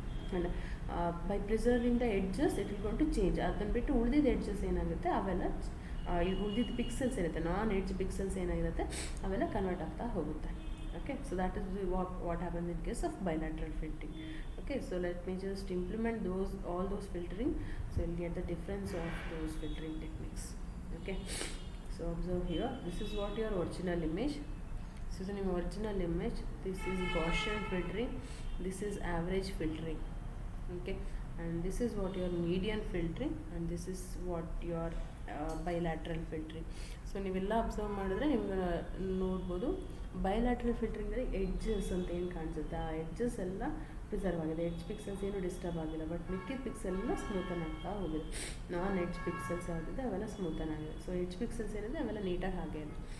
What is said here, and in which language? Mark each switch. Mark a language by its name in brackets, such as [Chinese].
[English] And by preserving the edges it will gone to change. [Kannada] ಅದನ್ನು ಬಿಟ್ಟು ಉಳಿದಿದ್ದ edges ಏನಾಗುತ್ತೆ ಅವೆಲ್ಲ ಉಳಿದಿದ್ದ ಪಿಕ್ಸೆಲ್ಸ್ ಇರುತ್ತೆ, ನಾನ್ ಎಡ್ಜ್ ಪಿಕ್ಸೆಲ್ಸ್ ಏನಾಗಿರುತ್ತೆ ಅವೆಲ್ಲ ಕನ್ವರ್ಟ್ ಆಗ್ತಾ ಹೋಗುತ್ತೆ. [English] Okay, so that is what happens in case of bilateral filtering. Okay, so let me just implement all those filtering, so you'll get the difference of those filtering techniques. Okay, so observe here, this is what your original image. This is an original image. This is Gaussian filtering, this is average filtering. Okay, and this is what your median filtering, and this is what your bilateral filtering. [Kannada] So ನೀವೆಲ್ಲ observe ಮಾಡಿದ್ರೆ ನಿಮ್ಗೆ ನೋಡ್ಬೋದು, bilateral ಫಿಲ್ಟ್ರಿಂಗಲ್ಲಿ edges ಅಂತ ಏನು ಕಾಣಿಸುತ್ತೆ ಆ edges ಎಲ್ಲ preserve ಆಗಿದೆ. ಎಡ್ಜ್ ಪಿಕ್ಸೆಲ್ಸ್ ಏನು ಡಿಸ್ಟರ್ಬ್ ಆಗಿಲ್ಲ, ಬಟ್ ಮಿಕ್ಕಿದ ಪಿಕ್ಸೆಲ್ಲ ಸ್ಮೂತನ್ ಆಗ್ತಾ ಹೋಗಿದೆ. ನಾನ್ ಎಡ್ಜ್ ಪಿಕ್ಸೆಲ್ಸ್ ಯಾವುದಿದೆ ಅವೆಲ್ಲ ಸ್ಮೂತನ್ ಆಗಿದೆ. ಸೊ ಎಡ್ಜ್ ಪಿಕ್ಸೆಲ್ಸ್ ಏನಿದೆ ಅವೆಲ್ಲ ನೀಟಾಗಿ ಹಾಗೆ ಇದೆ.